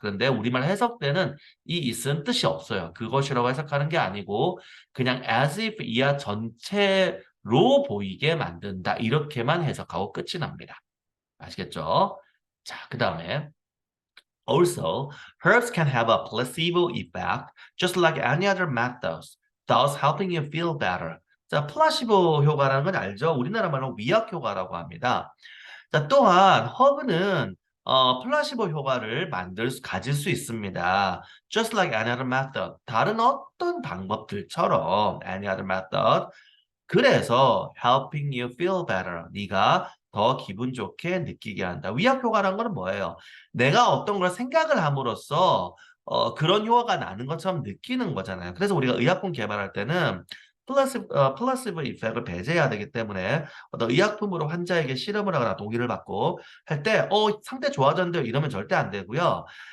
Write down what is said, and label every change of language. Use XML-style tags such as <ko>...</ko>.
<ko>그런데 우리말 해석 때는 이 it은 뜻이 없어요. 그것이라고 해석하는 게 아니고 그냥 as if 이하 전체로 보이게 만든다. 이렇게만 해석하고 끝이 납니다. 아시겠죠? 자, 그 다음에</ko> <en>Also, herbs can have a placebo effect just like any other methods, thus helping you feel better.</en> <ko>자, 플라시보 효과라는 건 알죠? 우리나라 말로 위약 효과라고 합니다. 자, 또한 허브는 플라시보 효과를 가질 수 있습니다.</ko> <en>Just like any other method.</en> <ko>다른 어떤 방법들처럼</ko> <en>any other method.</en> <ko>그래서</ko> <en>helping you feel better.</en> <ko>네가 더 기분 좋게 느끼게 한다. 위약 효과란 거는 뭐예요? 내가 어떤 걸 생각을 함으로써 그런 효과가 나는 것처럼 느끼는 거잖아요. 그래서 우리가 의약품 개발할 때는 플라시브 이펙트를 배제해야 되기 때문에 어떤 의약품으로 환자에게 실험을 하거나 동의를 받고 할 때 상태 좋아졌는데 이러면 절대 안 되고요.</ko>